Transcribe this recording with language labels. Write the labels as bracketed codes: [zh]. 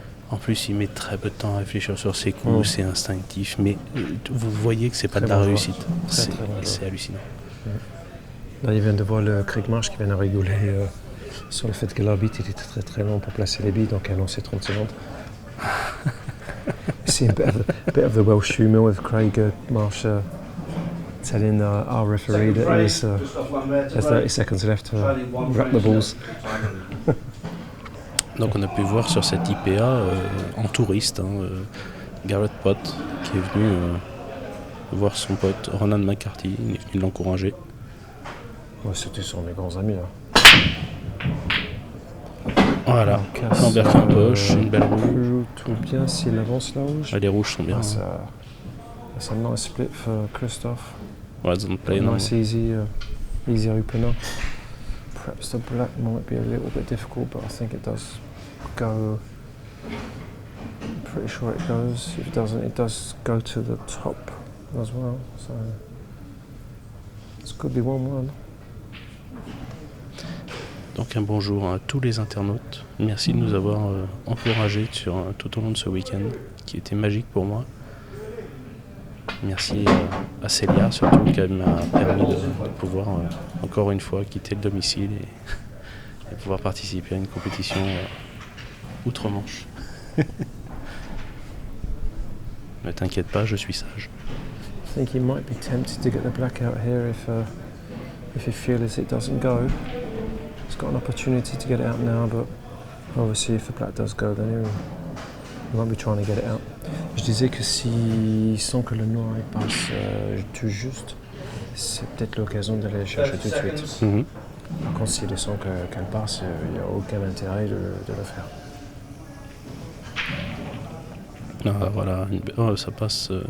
[fr] En plus, il met très peu de temps à réfléchir sur ses coups, c'est instinctif, mais vous voyez que c'est pas de la réussite. C'est hallucinant. Là, il vient de voir le Craig Marsh qui vient de rigoler sur le fait que l'arbitre était très très long pour placer les billes, donc annoncé 30 secondes. [en] See a bit of the Welsh humour with Craig Marsh telling our referee that there's 30 seconds left to wrap the balls. [fr] Donc on a pu voir sur cette IPA en touriste, Garrett Pott qui est venu voir son pote Ronan McCarthy, il est venu l'encourager. Ouais, c'était sur mes grands amis là. Voilà, Lambert qui empoche, une belle rouge. Tout bien s'il avance la rouge. Les rouges sont bien. [en] That's a nice split for Christophe. Ouais, don't play, nice easy opener. Perhaps the black might be a little bit difficult, but I think it does go. I'm pretty sure it goes. If it doesn't, it does go to the top as well. So this could be 1-1. [fr] Donc un bonjour à tous les internautes. Merci de nous avoir encouragés tout au long de ce week-end qui était magique pour moi. Merci à Célia surtout qui m'a permis de pouvoir encore une fois quitter le domicile et pouvoir participer à une compétition outre-Manche. Ne t'inquiète pas, je suis sage. [en] I think he might be tempted to get the black out here if he feels it doesn't go. He's got an opportunity to get it out now, but obviously if the black does go, then he might be trying to get it out. [fr] Je disais que s'il sent que le noir il passe tout juste, c'est peut-être l'occasion d'aller le chercher tout de suite. Mm-hmm. Par contre, s'il sent qu'elle passe, il n'y a aucun intérêt de le faire. Ah, voilà, ça passe.